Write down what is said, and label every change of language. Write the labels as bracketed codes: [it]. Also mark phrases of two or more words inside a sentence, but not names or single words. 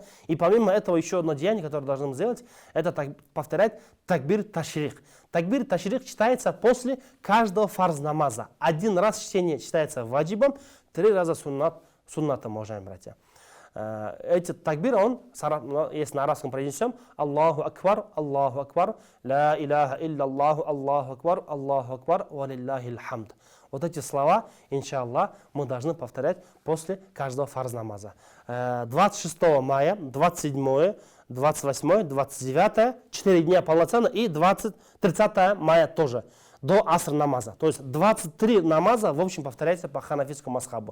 [ru] И помимо этого еще одно деяние, которое должны сделать, это повторять [ar] تكبير التشريق. تكبير التشريق [ru] читается после каждого фарз намаза. Один раз чтение читается ваджибом, 3 раза суннатом, уважаемые братья. Эти такбир, если на арабском произнесем: [ar] الله أكبر لا إله إلا الله أكبر ولله الحمد. [ru] Вот эти слова, иншаллах, мы должны повторять после каждого фарз намаза. 26 мая, 27, 28, 29, 4 дня полноценно, и 30 мая тоже, до аср намаза. То есть 23 намаза, в общем, повторяется по ханафитскому масхабу.